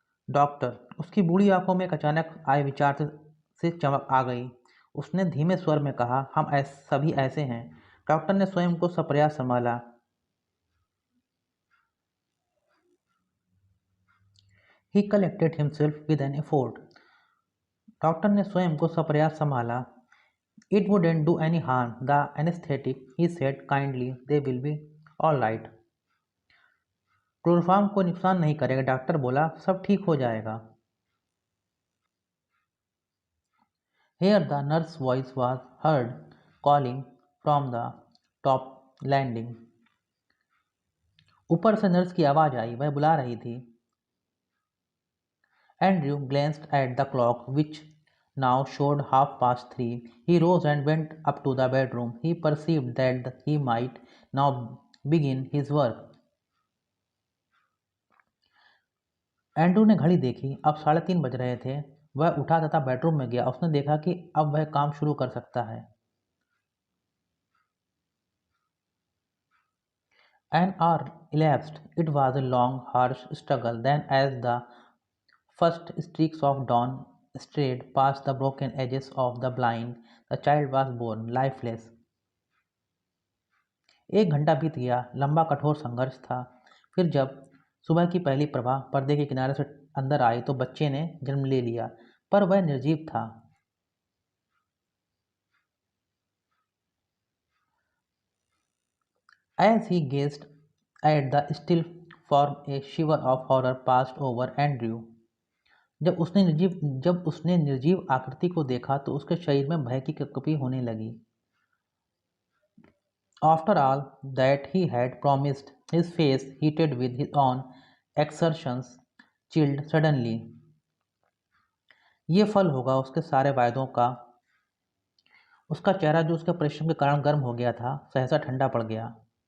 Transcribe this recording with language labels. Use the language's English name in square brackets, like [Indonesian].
[Hindi] Doctor, उसकी बूढ़ी आंखों में एक अचानक आए विचार से चमक आ गई। उसने धीमे स्वर में कहा, हम सभी ऐसे हैं। डॉक्टर ने स्वयं को सप्रयास संभाला। [English] He collected himself with an effort. [Hindi] Doctor ने स्वयं को सप्रयास संभाला। [English] It wouldn't do any harm. The anesthetic, he said kindly, they will be all right. [Hindi] Chloroform को नुकसान नहीं करेगा, डॉक्टर बोला, सब ठीक हो जाएगा। [English] Here the nurse's voice was heard calling from the top landing. [Hindi] ऊपर से नर्स की आवाज आई, वह बुला रही थी। [English] Andrew glanced at the clock, which now showed 3:30. He rose and went up to the bedroom. He perceived that he might now begin his work. [Hindi] Andrew ने घड़ी देखी, अब 3:30 बज रहे थे। वह उठा तथा बेडरूम में गया। उसने देखा कि अब वह काम शुरू कर सकता है। [English] An hour elapsed. It was a long, harsh struggle. Then, as the first streaks of dawn strayed past the broken edges of the blind, the child was born, lifeless. [Hindi] 1 घंटा बीत गया। लंबा कठोर संघर्ष था। फिर जब सुबह की पहली प्रभा पर्दे के किनारे से अंदर आई तो बच्चे ने जन्म ले लिया, पर वह निर्जीव था। [English] As he gazed at the still form, a shiver of horror passed over Andrew. [Hindi] जब उसने निर्जीव आकृति को देखा तो उसके शरीर में भय की कपकपी होने लगी। [English] After all that he had promised, his face, heated with his own exertions, chilled suddenly. [Hindi] ये फल होगा उसके सारे वायदों का। उसका चेहरा, जो उसके परिश्रम के कारण गर्म हो गया था, सहसा ठंडा पड़ गया।